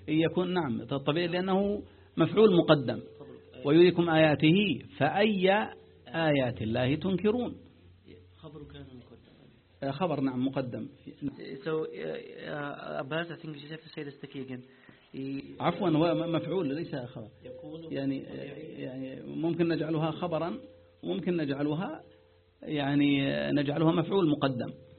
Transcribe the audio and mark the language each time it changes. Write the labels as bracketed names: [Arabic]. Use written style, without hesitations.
[Arabic] يكون نعم الطبيعي لأنه مفعول مقدم، ويريكم آياته فأي آيات الله تنكرون، خبر كان مقدم، خبر نعم مقدم. [English] So Abbas, I think you have to say this again. [Arabic] عفوا هو مفعول ليس خبر، يعني ممكن نجعلها خبرا وممكن نجعلها يعني نجعلها مفعول مقدم،